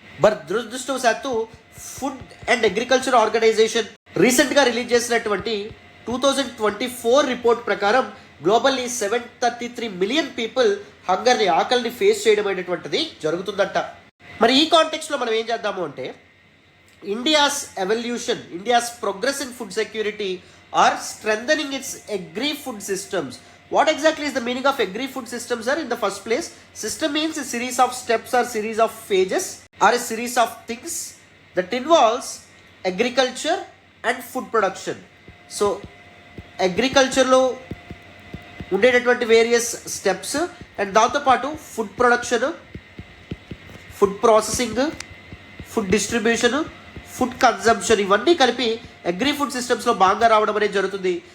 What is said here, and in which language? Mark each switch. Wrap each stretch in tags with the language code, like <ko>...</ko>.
<te>But దురదృష్టవశాత్తు food and agriculture organisation రీసెంట్గా release చేసినటువంటి 2024 రిపోర్ట్ ప్రకారం గ్లోబల్లీ 733 మిలియన్ పీపుల్ హంగర్ని, ఆకలిని ఫేస్ చేయడం అనేటువంటిది జరుగుతుందంట. మరి ఈ కాంటెక్స్లో మనం ఏం చేద్దాము అంటే</te> <en>India's evolution, India's progress in food security or strengthening its agri food systems. What exactly is the meaning of agri-food systems, sir? In the first place, system means a series of steps or series of phases or a series of things that involves agriculture and food production.</en> <te>So, అగ్రికల్చర్లో ఉండేటటువంటి various steps and దాంతోపాటు food production, food processing, food distribution, food consumption, ఇవన్నీ కలిపి agri food సిస్టమ్స్లో బాగా రావడం అనేది జరుగుతుంది.</te>